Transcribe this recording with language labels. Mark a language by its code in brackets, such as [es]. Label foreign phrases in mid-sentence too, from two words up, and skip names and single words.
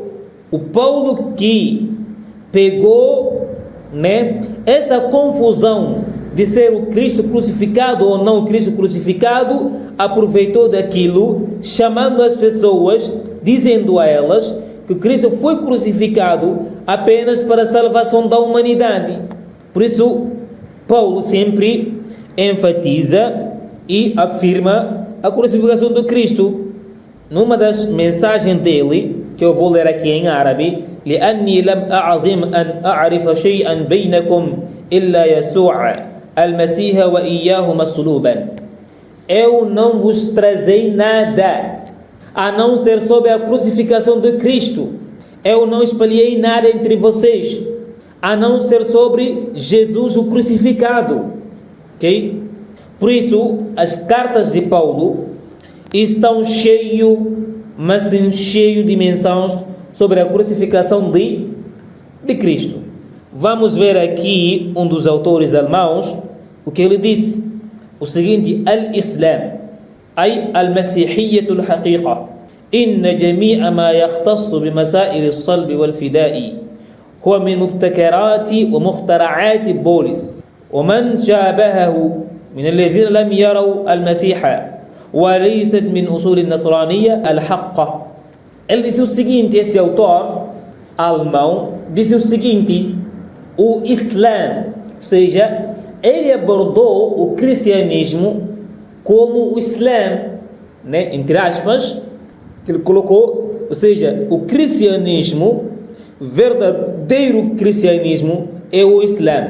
[pt] O Paulo que pegou, essa confusão de ser o Cristo crucificado ou não o Cristo crucificado, aproveitou daquilo, chamando as pessoas, dizendo a elas que Cristo foi crucificado apenas para a salvação da humanidade. Por isso, Paulo sempre enfatiza e afirma a crucificação do Cristo. Numa das mensagens dele, que eu vou ler aqui em árabe, [ar] لأني لم أعظم أن أعرف شيئا بينكم إلا يسوع المسيح وإياه مصلوبا. [pt] Eu não vos trazei nada a não ser sobre a crucificação de Cristo. Eu não espalhei nada entre vocês a não ser sobre Jesus o crucificado. Ok? Por isso, as cartas de Paulo estão cheias de menções sobre a crucificação de Cristo. Vamos ver aqui um dos autores alemãos, o que ele disse. O seguinte: [ar] Al-Islam, أي المسيحية الحقيقة، إن جميع ما يختص بمسائل الصلب والفداء هو من مبتكرات ومخترعات بولس ومن شابهه من الذين لم يروا المسيح وليست من أصول النصرانية الحقة. [pt] Ele disse o seguinte, esse autor alemão disse o seguinte: o Islã, ou seja, ele abordou o cristianismo como o Islã, entre aspas, que ele colocou, ou seja, o cristianismo, verdadeiro cristianismo é o Islã.